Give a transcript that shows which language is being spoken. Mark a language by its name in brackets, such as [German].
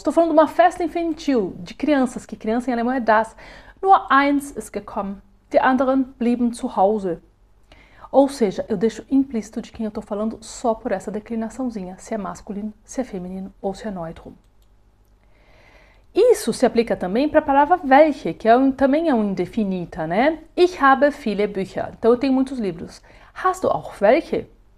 [Portuguese] Estou falando de uma festa infantil, de crianças, que criança em alemão é das. [German] Nur eins ist gekommen. Die anderen blieben zu Hause. [Portuguese] Ou seja, eu deixo implícito de quem eu estou falando só por essa declinaçãozinha, se é masculino, se é feminino ou se é neutro. Isso se aplica também para a palavra welche, que também é um indefinita, né? [German] Ich habe viele Bücher. [Portuguese] Então eu tenho muitos livros. [German] Hast du auch welche?